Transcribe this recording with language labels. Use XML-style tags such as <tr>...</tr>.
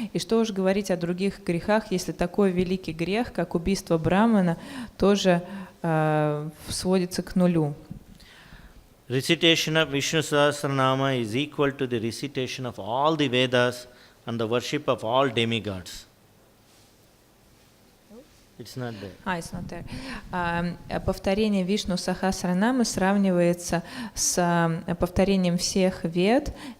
<ru>И что уж говорить о других грехах, если такой великий грех, как убийство Брамана, тоже сводится к нулю.</ru> <en>Recitation of Vishnu Sahasranama is equal to the recitation of all the Vedas and the worship of all demigods. It's not there. It's not there.</en> <ru>Повторение Вишну Сахасранамы сравнивается с повторением всех Вед</ru>